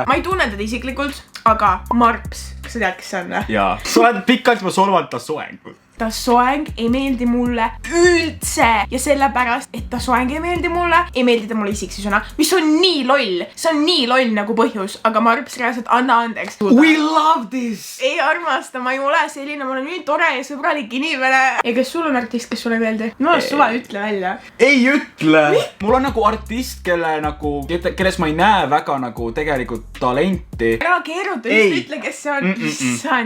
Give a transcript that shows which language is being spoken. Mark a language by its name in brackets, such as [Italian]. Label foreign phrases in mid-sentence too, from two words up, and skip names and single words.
[Estonian] Ma ei tunne teda isiklikult, aga Marps, kas sa tead, kes see on või? Jaa. Sa oled pikalt ma solvanud ta soengut. Ta soeng ei meeldi mulle üldse ja sellepärast, et ta soeng ei meeldi mulle, ei meeldi ta mulle isiksusena, mis on nii loll. See on nii loll nagu põhjus, aga Marps reaalselt anna andeks. [English] We love this! [Estonian] Ei armasta, ma ei ole selline, ma olen nii tore ja sõbralik inimene. Ja kes sul on artist, kes sulle ei meeldi? No suva, ütle välja. Ei ütle! Mul on nagu artist, kelles ma ei näe väga nagu tegelikult talenti. Ära keeruta, ütle, kes see on.